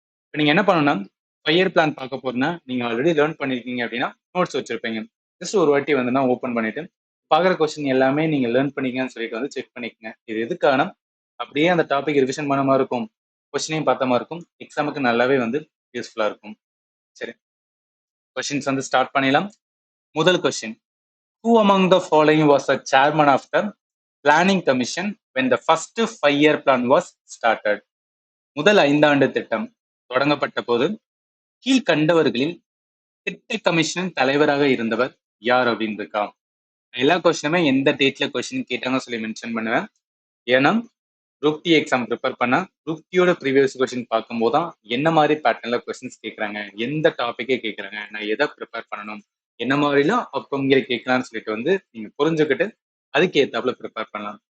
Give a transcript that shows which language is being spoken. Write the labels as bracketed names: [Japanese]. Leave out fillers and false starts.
[Tamil] இப்போ நீங்க என்ன பண்ணணும்னா, 5 இயர் பிளான் பார்க்க போறீங்கன்னா, நீங்க ஆல்ரெடி லேர்ன் பண்ணிருக்கீங்க அப்படின்னா நோட்ஸ் வச்சிருப்பீங்க. ஜஸ்ட் ஒரு வாட்டி வந்து நான் ஓப்பன் பண்ணிட்டு பார்க்குற கொஸ்டின் எல்லாமே நீங்க லேர்ன் பண்ணிக்கங்கன்னு சொல்லிட்டு வந்து செக் பண்ணிக்கங்க. இது எதுக்கான அப்படியே அந்த டாபிக் ரிவிஷன் பண்ண மாதிரி இருக்கும், கொஸ்டினையும் பார்த்த மாதிரி இருக்கும், எக்ஸாமுக்கு நல்லாவே வந்து யூஸ்ஃபுல்லா இருக்கும். சரி, கொஸ்டின்ஸ் வந்து ஸ்டார்ட் பண்ணிடலாம். முதல் question, [English] who among the following was the chairman of the planning commission when the first 5 year plan was started? [Tamil] முதல் 5 ஆண்டு திட்டம் தொடங்கப்பட்ட போது கீழ்கண்டவர்களில் திட்ட கமிஷன் தலைவராக இருந்தவர் யார் அப்படின்னு இருக்கா. எல்லா கொஸ்டினுமே எந்த டேட்ல கொஸ்டின் கேட்டாங்க சொல்லி மென்ஷன் பண்ணுவேன். ஏன்னா குரூப் டி எக்ஸாம் ப்ரிப்பேர் பண்ணா குரூப் டியோட ப்ரீவியஸ் கொஸ்டின் பார்க்கும்போது தான் என்ன மாதிரி பேட்டர்ன்ல கொஸ்டின்ஸ் கேட்கறாங்க, எந்த டாபிக்கே கேட்கறாங்க, நான் எதை ப்ரிப்பேர் பண்ணணும், என்ன மாதிரிலாம் அப்போ இங்கே கேட்கலாம்னு சொல்லிட்டு வந்து நீங்க புரிஞ்சுக்கிட்டு அதுக்கு ஏத்தாப்புல ப்ரிப்பேர் பண்ணலாம்.